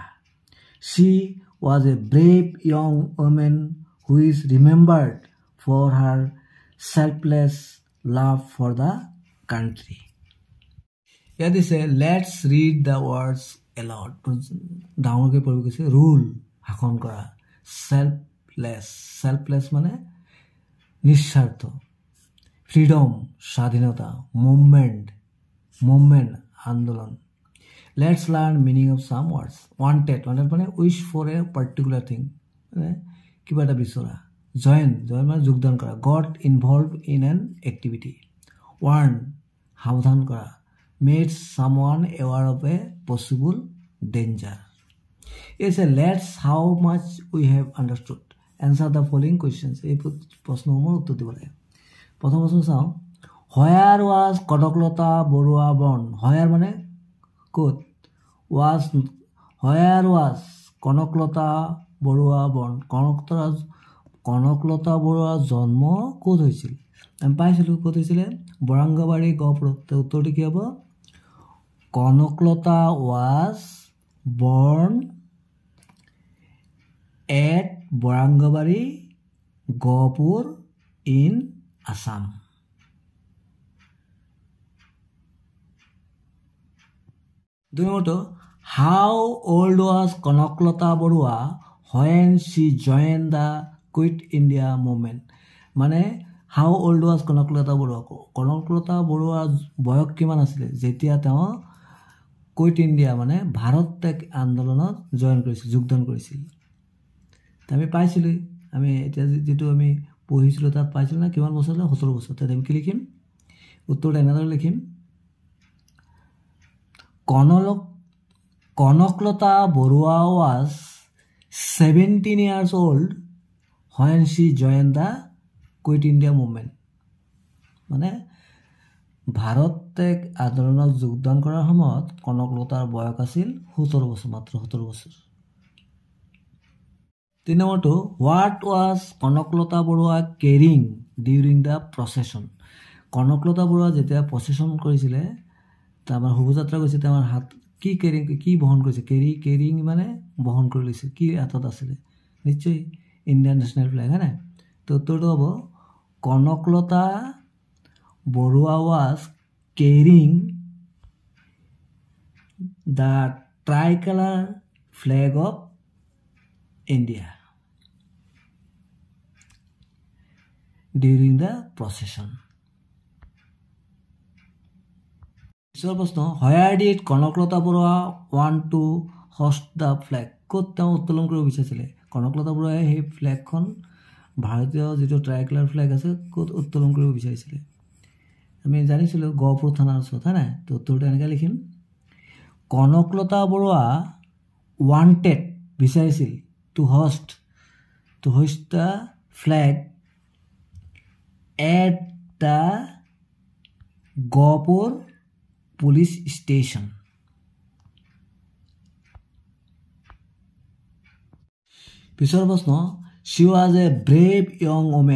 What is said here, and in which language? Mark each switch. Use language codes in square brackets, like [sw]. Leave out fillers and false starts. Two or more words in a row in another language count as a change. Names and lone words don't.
[en] She was a brave young woman who is remembered for her selfless love for the country. Here they say, let's read the words aloud. Rule, [as] শাসন কৰা. [en] Selfless. [as] Selfless মানে নিঃস্বাৰ্থ. [en] Freedom, shadhinata. Movement, andolon. Let's learn meaning of some words. Wanted mane wish for a particular thing. [as] কিবা এটা বিচৰা. Join মানে যোগদান কৰা. [en] Got involved in an activity. [as] Warn, সাবধান করা. [en] Made someone aware of a possible danger. It says, let's how much we have understood. Answer the following questions. [as] এই প্রশ্নসমূহৰ উত্তৰ দিব লাগে. প্ৰথম প্ৰশ্ন চাওঁ. [en] Where was Konoklata Borua born? [as] Where মানে ক'ত? [en] Where was Konoklata Borua born? [as] Konoklata Borua জন্ম ক'ত হৈছিল? আমি পাইছিলো ক'ত হৈছিলে? বৰাংগাবাৰী গহপুৰত. উত্তৰটো কি হ'ব? [en] Konoklata was born at Borangabari, Gopur in Assam. How old was Konoklata Borua when she joined the Quit India movement? [as] মানে [en] how old was Konoklata Borua? [as] Konoklata Borua বয়স কিমান আছিল যেতিয়া তেওঁ [en] Quit India [as] মানে ভাৰত ত্যাগ আন্দোলনত জয়েন কৰিছিল, যোগদান কৰিছিল. আমি পাইছিলোঁ, আমি এতিয়া যেটো আমি পঢ়িছিলোঁ তাত পাইছিলোঁ না কিমান বছৰ? 17 বছৰ. তাত আমি কি লিখিম? উত্তৰটো এনেদৰে লিখিম. [en] Konoklata Borua was 17 years old when she joined the Quit India movement. [as] মানে ভাৰত ত্যাগ আন্দোলনত যোগদান কৰাৰ সময়ত কনকলতাৰ বয়স আছিল 17 বছৰ, মাত্ৰ 17 বছৰ. 3 নম্বৰটো, [en] what was Konoklata Borua carrying during the procession? [as] কনকলতা বৰুৱা যেতিয়া প্ৰচেছন কৰিছিলে, তাৰ শোভাযাত্ৰা কৰিছে, তেওঁৰ হাত কি কেৰিং, কি বহন কৰিছে? কেৰিং মানে বহন কৰি লৈছে. কি হাতত আছিলে? নিশ্চয় [en] Indian national flag, [as] হয় নাই? তো উত্তৰটো হ'ব [en] Konoklata Borua was carrying the tricolor flag of India during the procession. Where did Konoklata Borua want to hoist the flag? [as] ক'ত তেওঁ উত্তোলন কৰিব বিচাৰিছিলে? কনকলতা বৰুৱাই সেই ফ্লেগখন, ভাৰতীয় যিটো [en] tricolor flag [as] আছে, ক'ত উত্তোলন কৰিব বিচাৰিছিলে? আমি জানিছিলোঁ গহপুৰ থানাৰ ওচৰত, হয় নাই? তো উত্তৰটো এনেকৈ লিখিম. কনকলতা বৰুৱা wanted, বিচাৰিছিল, [en] to hoist the flag at the Gopur police station. [as] পিছৰ প্ৰশ্ন, [en] she was a brave young woman.